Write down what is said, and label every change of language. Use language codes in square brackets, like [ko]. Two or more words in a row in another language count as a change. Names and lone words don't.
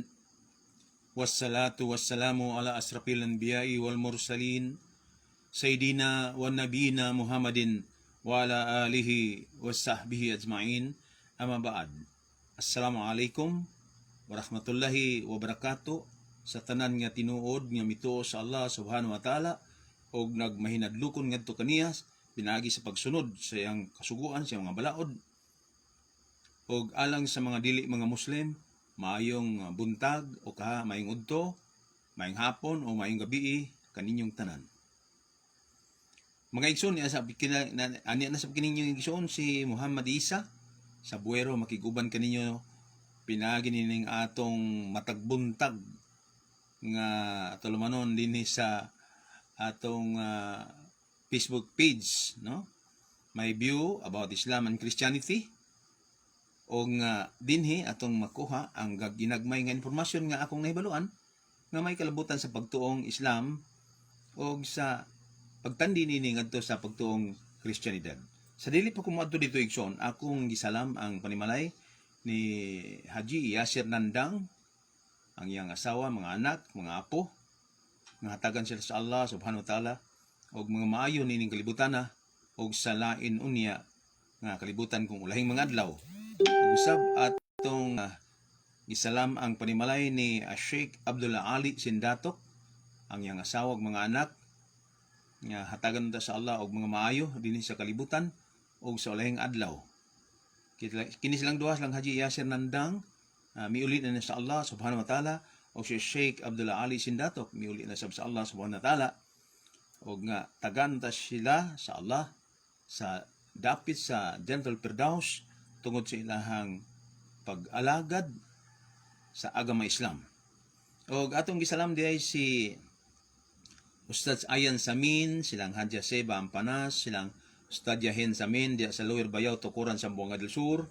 [ar] والصلاة والسلام على أشرف الأنبياء والمرسلين. سيدنا ونبينا محمد وعلى آله وصحبه أجمعين. أما بعد. السلام عليكم ورحمة الله وبركاته. [ceb] Sa tanan nga tinuod nga mituo sa Allah [ar] سبحانه وتعالى [ceb] og nagmahinadlukon ngadto kaniya pinaagi sa pagsunod sa iyang kasuguan sa mga balaod. Og alang sa mga dili mga Muslim, maayong buntag o maayong udto, maayong hapon o maayong gabi kaninyong tanan. Mga igsoon niya sa kininyong igsoon si Muhammad Isa sa buwero makiguban kaninyo pinaagi nining atong matagbuntag nga tulumanon dinhi sa atong Facebook page, no? [en] My view about Islam and Christianity. [ceb] O nga dinhi atong makuha ang ginagmay nga informasyon nga akong nahibaluan nga may kalabutan sa pagtuong Islam o sa pagtandi nini ngadto sa pagtuong Kristyanidad. Sa dili pa kumadto dito igsoon, akong gisalam ang panimalay ni Haji Yasir Nandang, ang iyang asawa, mga anak, mga apo, nga hatagan sila sa Allah [ar] سبحانه وتعالى [ceb] og mga maayo nining kalibutan og sa lain unya nga kalibutan kung ulahing mga adlaw. Usab atong isalam ang panimalay ni Sheikh Abdullah Ali Sindatok, ang iyang asawa ug mga anak nga hatagan ta sa Allah og mga maayo dinhi sa kalibutan og sa ulahing adlaw. Kini silang duha lang Haji Yasir Nandang miuli na sa Allah [ar] سبحانه وتعالى [ceb] o si Sheikh Abdullah Ali Sindatok miuli na sa Allah [ar] سبحانه وتعالى [ceb] og nga tagan ta sila sa Allah sa dapit sa Jannatul Firdaus tungod sa ilahang pag-alagad sa agama Islam. O atong gisalam diay si Ustad Ayan Samin, silang Hadja Seba Ampanas, silang Ustad Yahin Samin diya sa Lower Bayaw, Tukuran, Zamboanga del Sur.